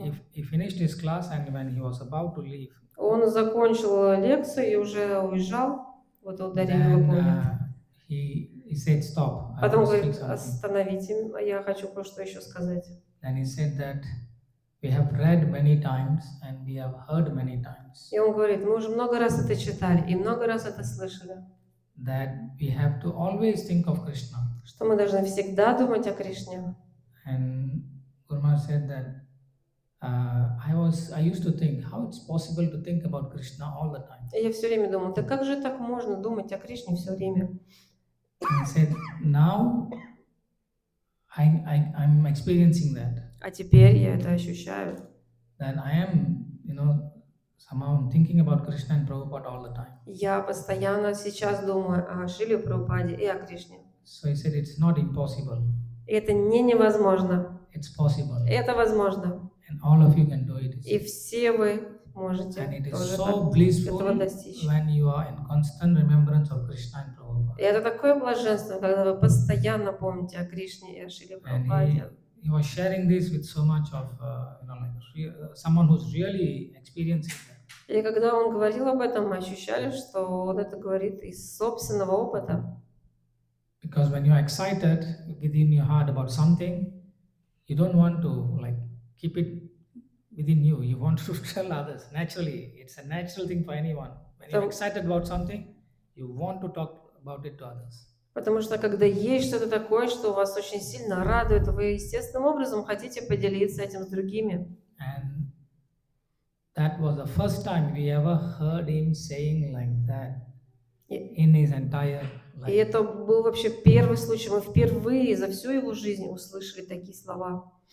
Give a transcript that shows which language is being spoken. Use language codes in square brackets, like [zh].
[en] He finished his class and when he was about to leave, [ru] он закончил лекцию и уже уезжал, вот ударили в [en] then he said, stop, I [ru] Потом [en] want to speak [ru] говорит, [en] something. [ru] остановите, я хочу кое-что еще сказать. [en] Then he said that we have read many times and we have heard many times [ru] И он говорит, мы уже много раз это читали и много раз это слышали, [en] that we have to always think of Krishna. [ru] что мы должны всегда думать о Кришне. [en] And Gurma said that I used to think how it's possible to think about Krishna all the time. [ru] И я все время думала, да как же так можно думать о Кришне все время? [en] And he said, now I'm experiencing that. [ru] А теперь я это ощущаю. [en] That I am, somehow thinking about Krishna and Prabhupada all the time. [ru] Я постоянно сейчас думаю о Шриле Прабхупаде и о Кришне. [en] So he said, it's not impossible. [ru] И это не невозможно. [en] It's possible. [ru] Это возможно. [en] And all of you can do it. [ru] И все вы можете [en] And it is [ru] тоже [en] so blissful [ru] этого достичь. [en] when you are in constant remembrance of Krishna and Prabhupada. [ru] И это такое блаженство, когда вы постоянно помните о Кришне и о Шриле Прабхупаде. [en] He was sharing this with so much of, someone who's really experiencing that. [ru] И когда он говорил об этом, мы ощущали, что он это говорит из собственного опыта. [en] Because when you're excited within your heart about something, you don't want to keep it within you. You want to tell others. Naturally, it's a natural thing for anyone. When you're excited about something, you want to talk about it to others. [ru] Потому что когда есть что-то такое, что вас очень сильно радует, вы естественным образом хотите поделиться этим с другими. [en] And that was the first time we ever heard him saying like that in his entire life. [ru] И это был вообще первый случай. Мы впервые за всю его жизнь услышали такие слова.